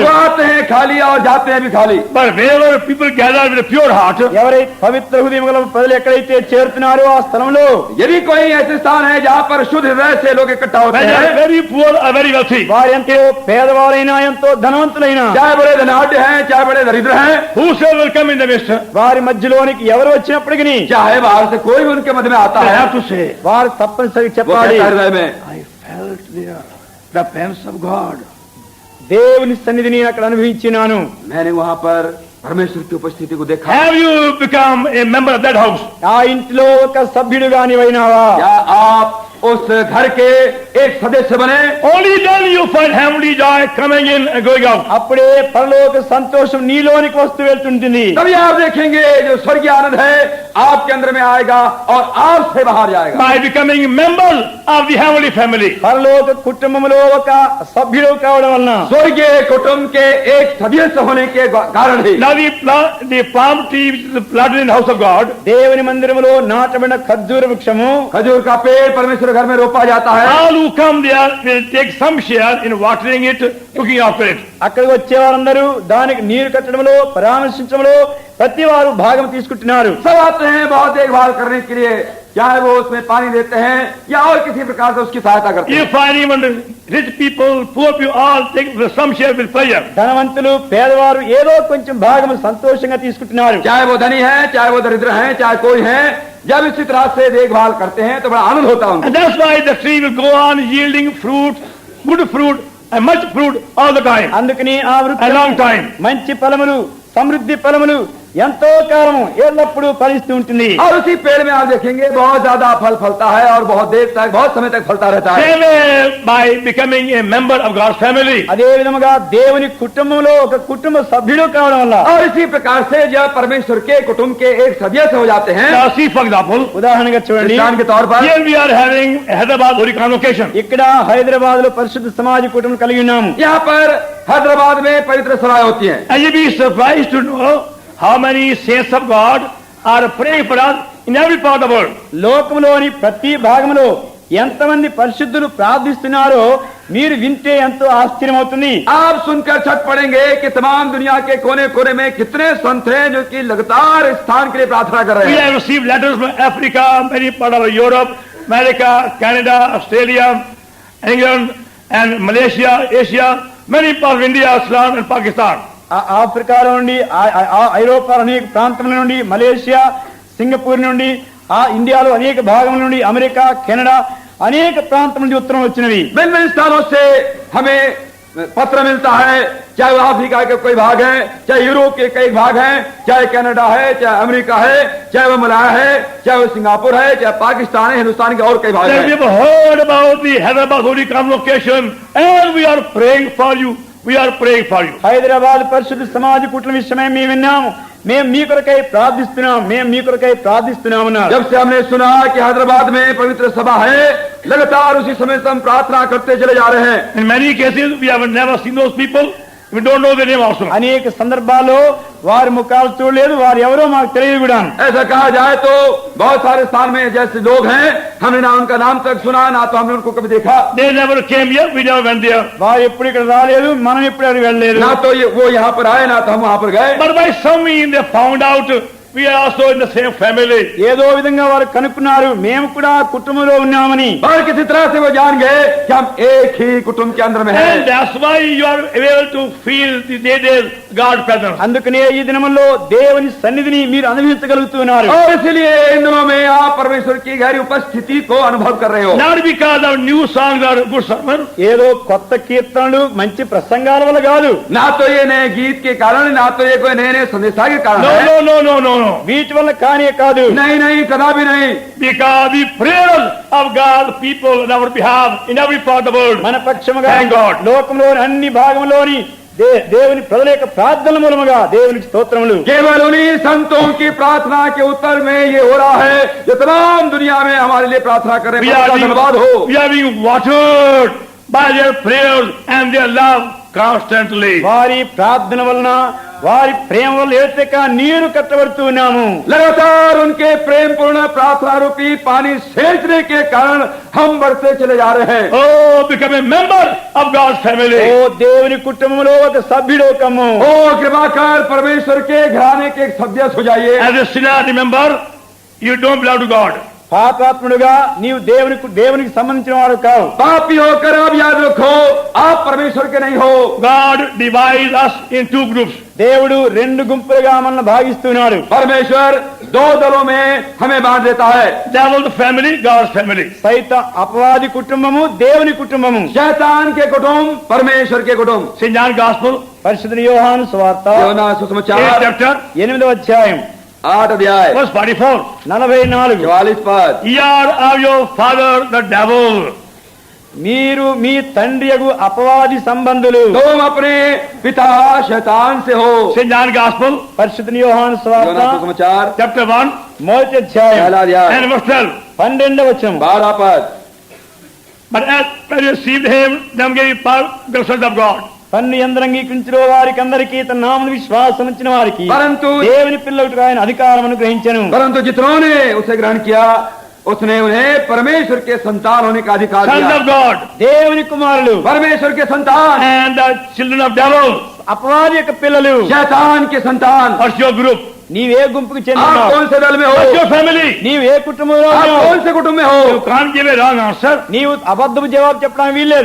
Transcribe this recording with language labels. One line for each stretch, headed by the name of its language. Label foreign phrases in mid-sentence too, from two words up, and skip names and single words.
Hindi: वो आते हैं खाली और जाते हैं भी खाली।
English: But wherever people gather with a pure heart,
Telugu: ఎవరైతే పవిత్ర హృదయం గల ప్రజలు ఎక్కడైతే చేరుతున్నారో ఆ స్థలంలో
Hindi: यदि कोई ऐसे स्थान है जहाँ पर शुद्ध हृदय से लोग इकट्ठा होते
English: whether
Hindi: हैं,
English: very poor or very wealthy,
Telugu: వారు ఎంతో పేదవారైనా ఎంతో ధనవంతులైనా
Hindi: चाहे बड़े धनाढ्य हैं, चाहे बड़े दरिद्र हैं,
English: whosoever will come in the midst,
Telugu: వారి మధ్యలోనికి ఎవరు వచ్చినప్పటికీ
Hindi: चाहे बाहर से कोई भी उनके मध्य में आता
English: I
Hindi: है,
English: have to say,
Telugu: వారు తప్పనిసరిగా
Hindi: वो
Telugu: చెప్పాలి,
Hindi: कहता है हृदय में,
English: I felt there the presence of God.
Telugu: దేవుని సన్నిధిని అక్కడ అనుభవించినాను.
Hindi: मैंने वहाँ पर परमेश्वर की उपस्थिति को देखा।
English: Have you become a member of that house?
Telugu: ఆ ఇంటిలో ఒక సభ్యుడుగా నీవైనావా?
Hindi: क्या आप उस घर के एक सदस्य बने?
English: Only then you find heavenly joy coming in and going out.
Telugu: అప్పుడే పరలోక సంతోషం నీలోనికి వస్తూ వెళ్తుంటుంది.
Hindi: तभी आप देखेंगे जो स्वर्गीय आनंद है आपके अंदर में आएगा और आपसे बाहर जाएगा।
English: By becoming a member of the heavenly family.
Telugu: పరలోక కుటుంబంలో ఒక సభ్యుడు కావడం వలన
Hindi: स्वर्गीय कुटुंब के एक सदस्य होने के कारण ही
English: Now the palm tree which is planted in the house of God,
Telugu: దేవుని మందిరములో నాటబడిన ఖర్జూర వృక్షము,
Hindi: खजूर का पेड़ परमेश्वर घर में रोपा जाता है।
English: all who come there will take some share in watering it, looking after it.
Telugu: అక్కడికి వచ్చే వారందరూ దానికి నీరు కట్టడంలో పరామర్శించడంలో ప్రతి వారు భాగం తీసుకుంటున్నారు.
Hindi: सब आते हैं बहुत देखभाल करने के लिए, चाहे वो उसमें पानी देते हैं या और किसी प्रकार से उसकी सहायता करते हैं।
English: You find even rich people, poor people, all take some share with pleasure.
Telugu: ధనవంతులు పేదవారు ఏదో కొంచెం భాగం సంతోషంగా తీసుకుంటున్నారు.
Hindi: चाहे वो धनी है, चाहे वो दरिद्र है, चाहे कोई है, जब इसी तरह से देखभाल करते हैं तो बड़ा आनंद होता है उनको।
English: And that's why the tree will go on yielding fruit, good fruit, and much fruit all the time,
Telugu: అందుకని ఆ
English: a
Telugu: వృక్షం
English: long time.
Telugu: మంచి ఫలములు, సమృద్ధి ఫలములు ఎంతో కాలము ఎల్లప్పుడూ ఫలిస్తూ ఉంటుంది.
Hindi: और उसी पेड़ में आप देखेंगे बहुत ज्यादा फल फलता है और बहुत देर तक, बहुत समय तक फलता रहता है।
English: Same way by becoming a member of God's family.
Telugu: అదే విధముగా దేవుని కుటుంబంలో ఒక కుటుంబ సభ్యుడు కావడం వల్ల,
Hindi: और इसी प्रकार से जब परमेश्वर के कुटुंब के एक सदस्य हो जाते हैं,
English: Now see, for example,
Telugu: ఉదాహరణగా చూడండి,
Hindi: दृष्टांत के तौर पर
English: here we are having a Hyderabad Holy Convocation.
Telugu: ఇక్కడ హైదరాబాద్ లో పరిశుద్ధ సమాజ కుటుంబం కలిగి ఉన్నాము.
Hindi: यहाँ पर हैदराबाद में पवित्र सभाएं होती हैं।
English: And you'll be surprised to know how many saints of God are praying for us in every part of the world.
Telugu: లోకంలోని ప్రతి భాగంలో ఎంతమంది పరిశుద్ధులు ప్రార్థిస్తున్నారో మీరు వింటే ఎంతో ఆశ్చర్యమవుతుంది.
Hindi: आप सुनकर छट पड़ेंगे कि तमाम दुनिया के कोने कोने में कितने संत हैं जो कि लगातार इस स्थान के लिए प्रार्थना कर रहे
English: We
Hindi: हैं।
English: have received letters from Africa, many part of Europe, America, Canada, Australia, England, and Malaysia, Asia, many parts of India, Islam, and Pakistan.
Telugu: ఆఫ్రికాలో నుండి, ఐరోపా అనేక ప్రాంతముల నుండి, మలేషియా, సింగపూర్ నుండి, ఇండియాలో అనేక భాగముల నుండి, అమెరికా, కెనడా అనేక ప్రాంతం నుండి ఉత్తరం వచ్చినవి.
Hindi: भिन्न भिन्न स्थानों से हमें पत्र मिलता है, चाहे वो अफ्रीका के कोई भाग है, चाहे यूरोप के कई भाग हैं, चाहे कनाडा है, चाहे अमेरिका है, चाहे वो मलाया है, चाहे वो सिंगापुर है, चाहे पाकिस्तान है, हिंदुस्तान के और कई भाग
English: Then we
Hindi: हैं।
English: have heard about the Hyderabad Holy Convocation, and we are praying for you. We are praying for you.
Telugu: హైదరాబాద్ పరిశుద్ధ సమాజ కుటుంబ విషయమై మేము విన్నాము, మేము మీ కొరకై ప్రార్థిస్తున్నాం, మేము మీ కొరకై ప్రార్థిస్తున్నామన్నారు.
Hindi: जब से हमने सुना कि हैदराबाद में पवित्र सभा है, लगातार उसी समय से हम प्रार्थना करते चले जा रहे हैं।
English: In many cases, we have never seen those people. We don't know their name also.
Telugu: అనేక సందర్భాల్లో వారి ముఖాలు చూడలేదు, వారు ఎవరో మాకు తెలియదు కూడా.
Hindi: ऐसा कहा जाए तो बहुत सारे स्थान में जैसे लोग हैं, हमने ना उनका नाम तक सुना, ना तो हमने उनको कभी देखा,
English: They never came here. We never went there.
Telugu: వారు ఎప్పుడు ఇక్కడ రాలేదు, మనం ఎప్పుడు అక్కడికి వెళ్ళలేదు.
Hindi: ना तो वो यहाँ पर आए, ना तो हम वहाँ पर गए।
English: But by some means, they found out we are also in the same family.
Telugu: ఏదో విధంగా వారు కనుక్కున్నారు, మేము కూడా కుటుంబంలో ఉన్నామని.
Hindi: और किसी तरह से वो जान गए कि हम एक ही कुटुंब के अंदर में
English: And
Hindi: हैं।
English: that's why you are able to feel the day God's presence.
Telugu: అందుకనే ఈ దినములో దేవుని సన్నిధిని మీరు అనుభవించగలుగుతున్నారు.
Hindi: और इसलिए इन दिनों में आप परमेश्वर की गहरी उपस्थिति को अनुभव कर रहे हो।
English: Not because of new songs or good sermons.
Telugu: ఏదో కొత్త కీర్తనలు మంచి ప్రసంగాల వల్ల కాదు.
Hindi: ना तो ये नए गीत के कारण, ना तो ये कोई नए नए संदेशा के कारण
English: No,
Hindi: है।
English: no, no, no, no, no.
Telugu: వీటి వల్ల కానే కాదు.
Hindi: नहीं नहीं कदापि नहीं,
English: Because the prayers of God's people on our behalf in every part of the world.
Telugu: మన పక్షముగా
English: Thank God.
Telugu: లోకంలోని అన్ని భాగంలోని దేవుని ప్రజల యొక్క ప్రార్థన మూలముగా దేవునికి స్తోత్రములు.
Hindi: केवल उन्हीं संतों की प्रार्थना के उत्तर में ये हो रहा है जो तमाम दुनिया में हमारे लिए प्रार्थना कर रहे
English: We
Hindi: हैं।
English: are
Hindi: उनका धन्यवाद हो।
English: we are being watered by their prayers and their love constantly.
Telugu: వారి ప్రార్థన వలన వారి ప్రేమ వల్ల ఏతక నీరు కట్టబడుతూ ఉన్నాము.
Hindi: लगातार उनके प्रेम पूर्ण प्रार्थना रूपी पानी सेचने के कारण हम बढ़ते चले जा रहे हैं।
English: Oh, become a member of God's family.
Telugu: ఓ దేవుని కుటుంబంలో ఒక సభ్యుడు కమ్ము.
Hindi: ओ कृपा कर परमेश्वर के घराने के एक सदस्य हो जाइए।
English: As a sinner, remember, you don't belong to God.
Telugu: పాపాత్ముడుగా నీవు దేవునికి సంబంధించిన వాడు కావు.
Hindi: पापी होकर आप याद रखो, आप परमेश्वर के नहीं हो।
English: God divides us in two groups.
Telugu: దేవుడు రెండు గుంపులుగా మనల్ని భాగిస్తున్నాడు.
Hindi: परमेश्वर दो दलों में हमें बांट देता है।
English: Devil's family, God's family.
Telugu: అపవాది కుటుంబము దేవుని కుటుంబము.
Hindi: शैतान के कुटुंब परमेश्वर के कुटुंब।
English: St. John Gospel,
Telugu: పరిశుద్ధ యోహాను సువార్త యోనా
English: 8th
Hindi: सुसमाचार
English: chapter,
Telugu: 8వ అధ్యాయం
Hindi: 8 अध्याय
English: verse 44.
Telugu: 44.
Hindi: 44 पद।
English: Ye are of your father the devil.
Telugu: మీరు మీ తండ్రియగు అపవాది సంబంధులు.
Hindi: तुम अपने पिता शैतान से हो।
English: St. John Gospel,
Telugu: పరిశుద్ధ యోహాను సువార్త
Hindi: యోనా सुसमाचार
English: chapter 1
Telugu: మొదటి అధ్యాయం
Hindi: पहला अध्याय
English: and verse 12.
Telugu: 12వ వచనం.
Hindi: 12 पद।
English: But as they received him, them gave power the sons of God.
Telugu: పన్ను యందు అంగీకరించిన వారికి అందరికీ తన నామమున విశ్వాసం ఉంచిన వారికి
Hindi: परंतु
Telugu: దేవుని పిల్లలకు ఆయన అధికారం అనుగ్రహించెను.
Hindi: परंतु जितनों ने उसे ग्रहण किया उसने उन्हें परमेश्वर के संतान होने का अधिकार
English: Sons
Hindi: दिया।
English: of God
Telugu: దేవుని కుమారులు
Hindi: परमेश्वर के संतान,
English: and the children of devil.
Telugu: అపవాది యొక్క పిల్లలు.
Hindi: शैतान के संतान।
English: What's your group?
Telugu: నీవే గుంపుకు
Hindi: आप
Telugu: చెందినావు?
Hindi: कौन से दल में
English: What's
Hindi: हो?
English: your family?
Telugu: నీవే కుటుంబంలో
Hindi: आप
Telugu: ఉన్నావు?
Hindi: कौन से कुटुंब में
English: You
Hindi: हो?
English: can't give a wrong answer.
Telugu: నీవు అబద్ధపు జవాబు చెప్పడానికి వీల్లేదు.